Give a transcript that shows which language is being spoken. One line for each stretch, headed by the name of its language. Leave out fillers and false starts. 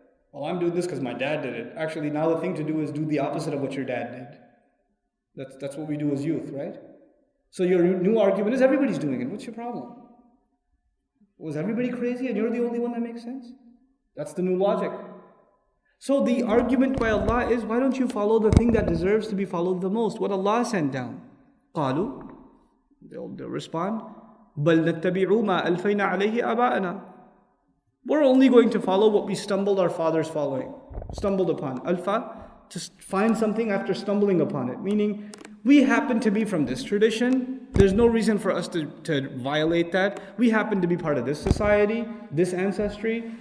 English: Well, I'm doing this because my dad did it. Actually, now the thing to do is do the opposite of what your dad did. That's what we do as youth, right? So your new argument is everybody's doing it. What's your problem? Was everybody crazy and you're the only one that makes sense? That's the new logic. So the argument by Allah is, why don't you follow the thing that deserves to be followed the most? What Allah sent down.
Arabic: قالوا,
English: they'll respond,
Arabic: بل نتبع ما ألفينا عليه آباءنا.
English: We're only going to follow what we stumbled our fathers stumbled upon. Alfa, to find something after stumbling upon it. Meaning, we happen to be from this tradition. There's no reason for us to violate that. We happen to be part of this society, this ancestry.